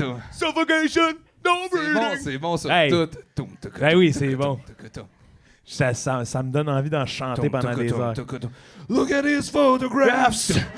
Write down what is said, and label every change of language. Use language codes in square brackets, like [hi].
[en] Suffocation, no breathing. [fr] C'est bon, ça. Hey. Tout. Ben oui, c'est bon. Ça me donne envie d'en chanter pendant des heures. [en] Look at these photographs!